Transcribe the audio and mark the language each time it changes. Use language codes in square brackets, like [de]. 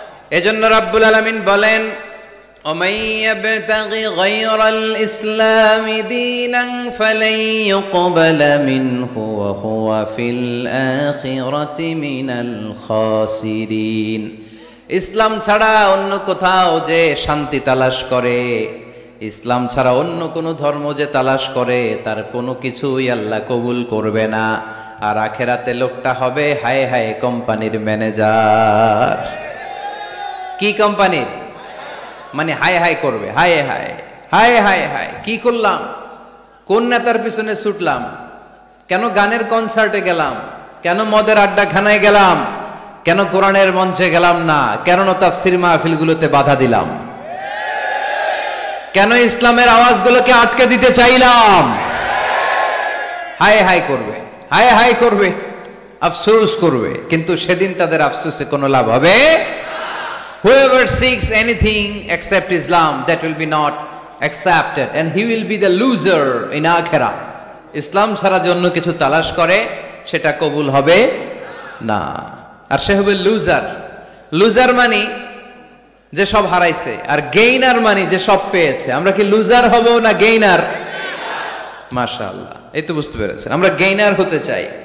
[bn] এজন্য রাব্বুল আলামিন বলেন, [ar] ومن يبتغ غير الإسلام دينا فلن يقبل منه وهو في الآخرة من الخاسرين। [bn] ইসলাম ছাড়া অন্য কোথাও যে শান্তি তালাশ করে, ইসলাম ছাড়া অন্য কোনো ধর্ম যে তালাশ করে, তার কোনো কিছুই আল্লাহ কবুল করবে না। আর আখেরাতে লোকটা হবে হায় হায় কোম্পানির ম্যানেজার। কি কোম্পানির? মানে হায় হায় করবে, হায় হায় হায় হায় হায়, কি করলাম, কোন নেতার পিছনে ছুটলাম, কেন গানের কনসার্টে গেলাম, কেন মদের আড্ডাখানায় গেলাম, কেন কোরআনের মঞ্চে গেলাম না, কেন তাফসীর মাহফিলগুলোতে বাধা দিলাম, কেন ইসলামের আওয়াজগুলোকে আটকে দিতে চাইলাম। হায় হায় করবে, হায় হায় করবে, আফসোস করবে, কিন্তু সেদিন তাদের আফসোসে কোনো লাভ হবে। [en] Whoever seeks anything except Islam, that will be not accepted and he will be the loser in akhirah. [bn] ইসলাম ছাড়া যে অন্য কিছু তালাশ করে সেটা কবুল হবে না, আর সে হবে লুজার। লুজার মানে যে সব হারাইছে, আর গেইনার মানে যে সব পেয়েছে। আমরা কি লুজার হব না গেইনার? মাশাআল্লাহ, এই তো বুঝতে পেরেছেন, আমরা গেইনার হতে চাই।